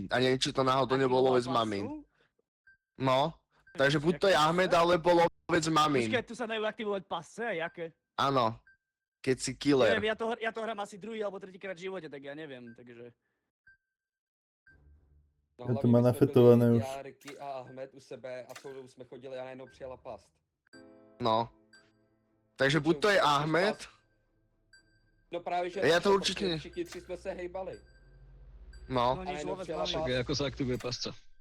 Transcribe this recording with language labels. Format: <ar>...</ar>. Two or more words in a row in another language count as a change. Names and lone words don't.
<sk>A neviem, či to náhodou nebol lovec mamín. No, takže buď to je Ahmed, alebo lovec mamín. Počkaj, tu sa dajú aktivovať pasce a jaké? Áno, keď si killer. Neviem, ja to hrám asi druhý alebo tretíkrát v živote, tak ja neviem, takže... No, Ja to</sk> <cs>hlavně</cs> <sk>má</sk> <cs>my jsme</cs> <sk>nafetované</sk> <cs>byli už. Já, Ricky a Ahmed u sebe a celou dobu jsme chodili a najednou přijela past. No. Takže buď to je Ahmed, No právě, že</cs> <sk>Já to</sk> <cs>protože</cs> <sk>určitě-</sk> <cs>všichni 3 jsme se hejbali. no.</cs> <sk>No A nič,</sk> <cs>najednou lovec přijela mami.</cs> <sk>Však ako sa aktivuje pasca?</sk>